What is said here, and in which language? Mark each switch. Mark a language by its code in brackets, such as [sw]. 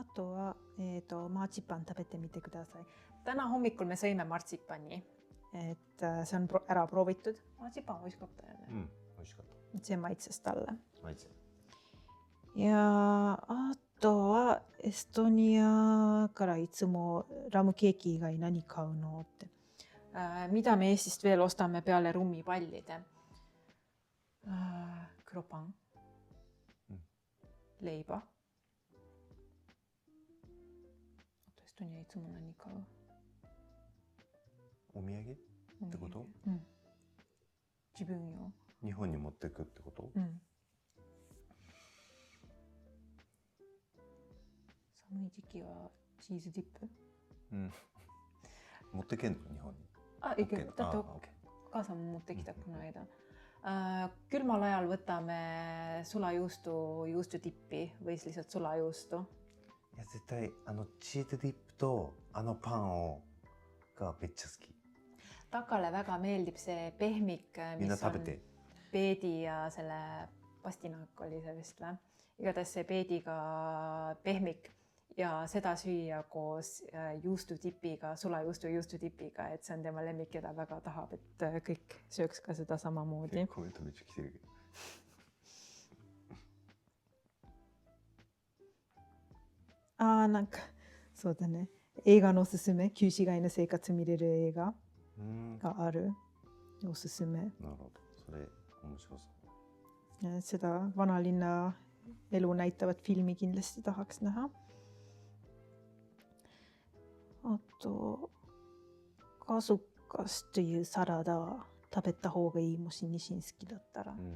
[ja] あとは、マーチパン食べてみてください。 [et] Täna hommikul me sõime martsipani. Et see on ära proovitud. Martsipan on võiskotta jälle. [ja] うん、美味しかった。 [et] Et see maitses talle. [ja] マジで。 Ja あとはエストニアからいつもラムケーキ以外何買うのって。 [et] Mida me Eestist veel ostame peale rummipallide? Kropan. Leiba. [ja] Estonia いつも何買う? お土産ってこと？うん。自分よ。日本に持ってくってこと？うん。寒い時期はチーズディップ？うん。持ってけんの日本に？あ、いける。だってお母さんも持ってきたこの間。 [et] Külmal ajal võtame sulajuustu, juustutippi või siis lihtsalt sulajuustu. [ja] いや絶対チーズディップとパンがめっちゃ好き。 [et] Takale väga meeldib see pehmik, [ja] みんな [et] mis [ja] 食べ [et] on [ja] て。 [et] peedi ja selle pastinaak oli see vist või? Igatahes see peediga pehmik ja seda süüa koos juustutipiga, sulajuustu juustutipiga, et see on tema lemmik ja ta väga tahab, et kõik sööks ka seda samamoodi. [ja] コメントめっちゃ来てるけど。なんかそうだね。映画のおすすめ、旧市街の生活見れる映画がある。おすすめ。なるほど。それ面白そう。 [et] Seda vanalinna elu näitavat filmi kindlasti tahaks näha. [ja] あと、kasukast というサラダは食べた方がいい、もしニシン好きだったら。